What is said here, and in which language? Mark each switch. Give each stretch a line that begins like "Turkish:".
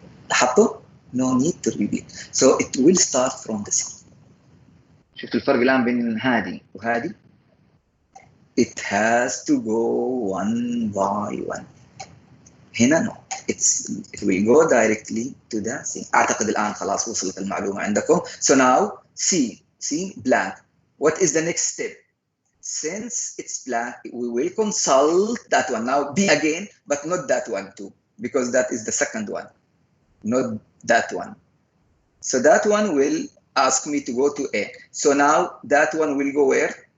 Arabic: حطوا?
English: No need to repeat. So it will start from the C.
Arabic: شفت الفرق الآن بين هذه وهذه؟
English: It has to go one by one.
Arabic: هنا
English: no. It will go directly to the C.
Arabic: أعتقد الآن خلاص وصلت المعلومة عندكم.
English: So now C blank. What is the next step? Since it's blank, we will consult that one. Now B again, but not that one too, because that is the second one, not that one. So that one will ask me to go to A. So now that one will go where?